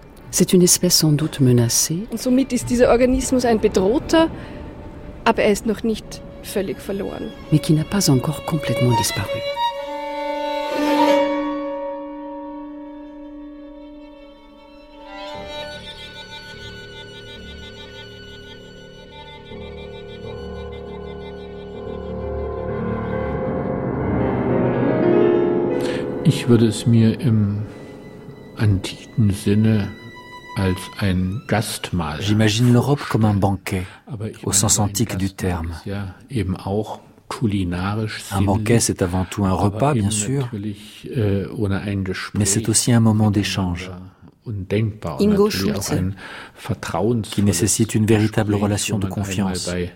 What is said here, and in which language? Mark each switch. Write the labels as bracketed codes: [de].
[fr] C'est une espèce sans doute menacée. [de] Und somit ist dieser Organismus ein bedrohter, aber er ist noch nicht völlig verloren. [fr] Mais qui n'a pas encore complètement disparu. [de] Ich würde es mir im antiken Sinne als ein Gastmahl. [fr] J'imagine l'Europe comme un banquet, au sens antique du terme. Un banquet, c'est avant tout un repas, bien sûr, mais c'est aussi un moment d'échange. Ingo Schulze, qui nécessite une véritable relation de confiance.